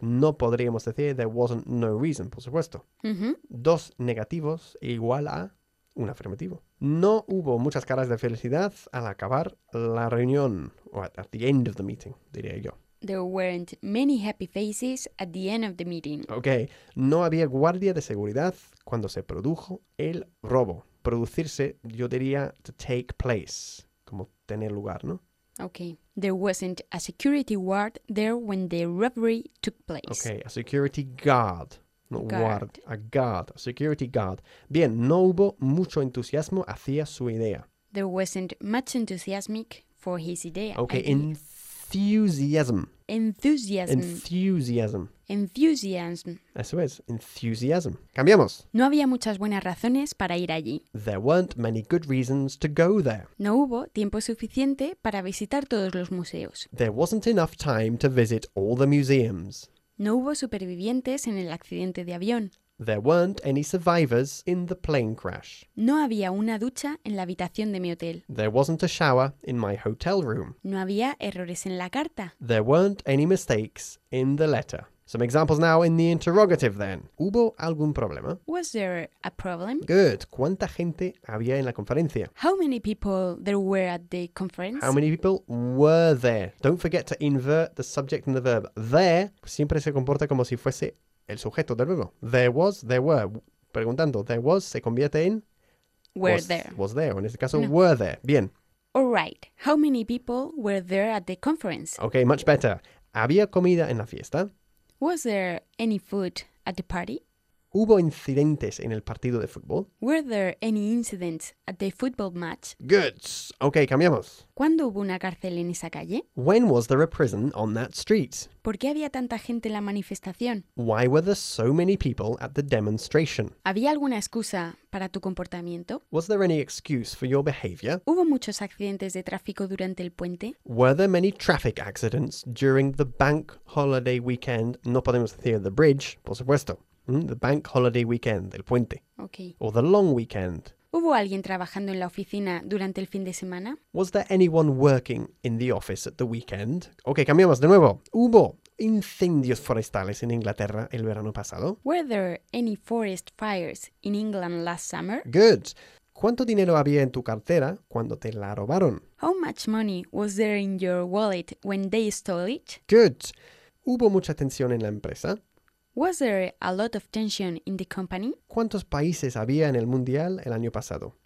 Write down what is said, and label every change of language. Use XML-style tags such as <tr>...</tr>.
<es>No podríamos decir</es> <en>there wasn't no reason,</en> <es>por supuesto. Mm-hmm. Dos negativos igual a un afirmativo. No hubo muchas caras de felicidad al acabar la reunión,</es> <en>or at the end of the meeting,</en> <es>diría yo.</es> <en>There weren't many happy faces at the end of the meeting. Okay.</en> <es>No había guardia de seguridad cuando se produjo el robo. Producirse, yo diría,</es> <en>to take place.</en> <es>Como tener lugar, ¿no?</es> <en>Okay. There wasn't a security guard there when the robbery took place. Okay. A security guard. Not guard. A guard. A security guard. Bien.</en> <es>No hubo mucho entusiasmo hacia su idea.</es> <en>There wasn't much enthusiasm for his idea. Okay. Enthusiasm. Enthusiasm. Enthusiasm. Enthusiasm.</en> <es>Eso es. Enthusiasm. Cambiamos. No había muchas buenas razones para ir allí.</es> <en>There weren't many good reasons to go there.</en> <es>No hubo tiempo suficiente para visitar todos los museos.</es> <en>There wasn't enough time to visit all the museums.</en> <es>No hubo supervivientes en el accidente de avión.</es> <en>There weren't any survivors in the plane crash.</en> <es>No había una ducha en la habitación de mi hotel.</es> <en>There wasn't a shower in my hotel room.</en> <es>No había errores en la carta.</es> <en>There weren't any mistakes in the letter. Some examples now in the interrogative then.</en> <es>¿Hubo algún problema?</es> <en>Was there a problem?</en> <es>Good. ¿Cuánta gente había en la conferencia?</es> <en>How many people there were at the conference? How many people were there? Don't forget to invert the subject and the verb.</en> <es>There siempre se comporta como si fuese el sujeto del verbo.</es> <en>There was, there were.</en> <es>Preguntando,</es> <en>there was</en> <es>se convierte en...</es> <en>Were was, there. Was there.</en> <es>En este caso, no.</es> <en>Were there.</en> <es>Bien.</es> <en>All right. How many people were there at the conference? Okay, much better.</en> <es>¿Había comida en la fiesta?</es> <en>Was there any food at the party?</en> <es>¿Hubo incidentes en el partido de fútbol?</es> <en>Were there any incidents at the football match? Good. Okay, cambiamos.</en> <es>¿Cuándo hubo una cárcel en esa calle?</es> <en>When was there a prison on that street?</en> <es>¿Por qué había tanta gente en la manifestación?</es> <en>Why were there so many people at the demonstration?</en> <es>¿Había alguna excusa para tu comportamiento?</es> <en>Was there any excuse for your behavior?</en> <es>¿Hubo muchos accidentes de tráfico durante el puente?</es> <en>Were there many traffic accidents during the bank holiday weekend?</en> <es>No podemos decir</es> <en>the bridge,</en> <es>por supuesto.</es> <en>The bank holiday weekend,</en> <es>el puente.</es> <en>Okay. Or the long weekend.</en> <es>¿Hubo alguien trabajando en la oficina durante el fin de semana?</es> <en>Was there anyone working in the office at the weekend?</en> <es>Okay, cambiamos de nuevo. ¿Hubo incendios forestales en Inglaterra el verano pasado?</es> <en>Were there any forest fires in England last summer? Good.</en> <es>¿Cuánto dinero había en tu cartera cuando te la robaron?</es> <en>How much money was there in your wallet when they stole it?</en> <es>Good. ¿Hubo mucha tensión en la empresa?</es> <en>Was there a lot of tension in the company?</en> <es>¿Cuántos países había en el Mundial el año pasado?</es>